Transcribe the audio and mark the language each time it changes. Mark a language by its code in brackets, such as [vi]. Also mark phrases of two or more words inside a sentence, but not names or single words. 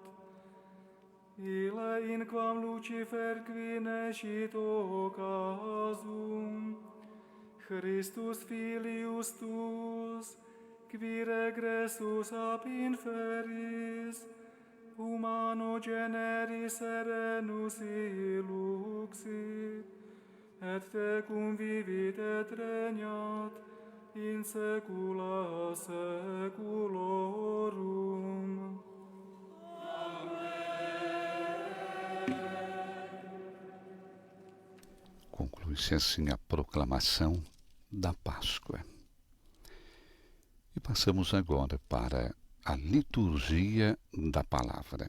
[la] Ille in quam Lucifer qui nescit occasum, Christus filius tuus, qui regressus ab inferis, humano generis serenus illuxit, et tecum vivit et regnat in saecula saeculorum. [pt] Conclui-se assim a proclamação da Páscoa. E passamos agora para a liturgia da palavra.